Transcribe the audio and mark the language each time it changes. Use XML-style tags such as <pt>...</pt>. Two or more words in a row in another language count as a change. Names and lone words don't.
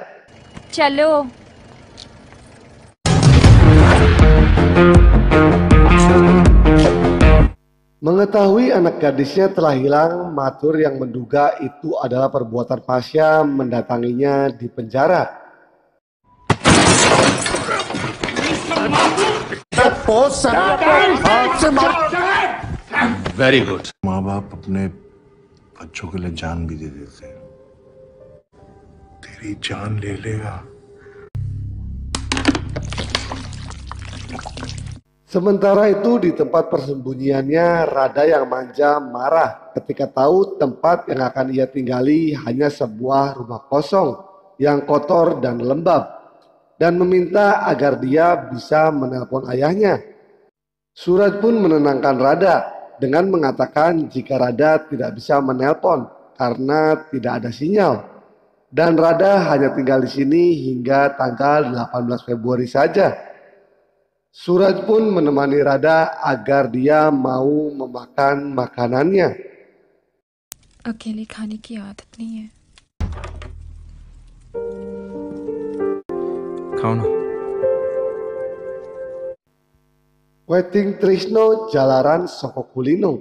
<hi>चलो.</hi> <id>Mengetahui anak gadisnya telah hilang, Mathur yang menduga itu adalah perbuatan Pasha mendatanginya di penjara.</id> <en>very good.</en> <hi>माँ बाप अपने बच्चों के लिए जान भी दे देते हैं, तेरी जान ले लेगा.</hi> <id>Sementara itu di tempat persembunyiannya, Rada yang manja marah ketika tahu tempat yang akan ia tinggali hanya sebuah rumah kosong yang kotor dan lembab, dan meminta agar dia bisa menelpon ayahnya. Suraj pun menenangkan Rada dengan mengatakan jika Rada tidak bisa menelpon karena tidak ada sinyal, dan Rada hanya tinggal di sini hingga tanggal 18 Februari saja. Suraj pun menemani Rada agar dia mau memakan makanannya.</id> <hi>अकेले खाने की आदत नहीं है. खाओ ना.</hi> <jv>Weting Trisno jalaran soko kulino.</jv>